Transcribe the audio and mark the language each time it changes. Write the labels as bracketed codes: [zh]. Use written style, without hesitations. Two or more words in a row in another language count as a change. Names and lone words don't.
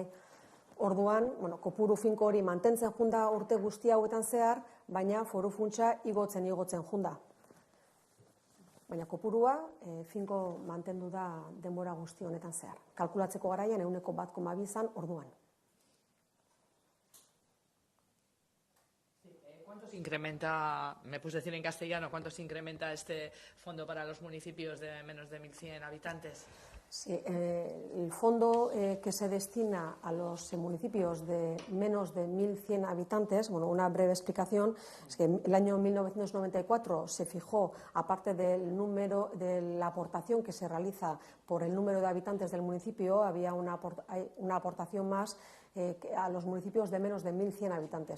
[eu] Orduan, kopuru finko hori mantentzen junda urte guzti hauetan zehar, baina foru funtsa igotzen junda. Baina kopurua finko mantendu da denbora guzti honetan zehar. Kalkulatzeko garaian 1,2 izan orduan. [es] ¿Cuánto se incrementa, me puedes decir en castellano, cuánto se incrementa este fondo para los municipios de menos de 1.100 habitantes? Sí, el fondo que se destina a los municipios de menos de 1.100 habitantes, bueno, una breve explicación, es que el año 1994 se fijó, aparte del número de la aportación que se realiza por el número de habitantes del municipio, había una aportación más a los municipios de menos de 1.100 habitantes.